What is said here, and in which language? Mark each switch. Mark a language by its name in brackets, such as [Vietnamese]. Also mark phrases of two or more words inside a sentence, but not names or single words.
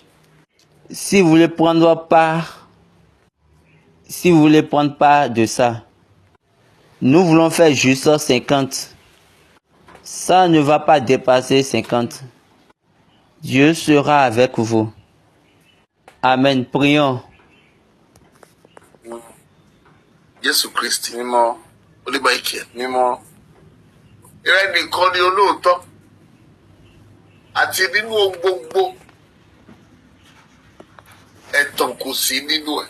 [French] Si vous voulez prendre part de ça, nous voulons faire juste 50. Ça ne va pas dépasser 50. Dieu sera avec vous. Amen. Prions. [Yoruba] Jésù Kristi. Mímọ́. Olúbàìkẹ́. Mímọ́. Ìrẹ́ nìkan ni olóòótọ́. Àti nínú ohun gbogbo. Ẹ̀tàn kò sí nínú ẹ̀.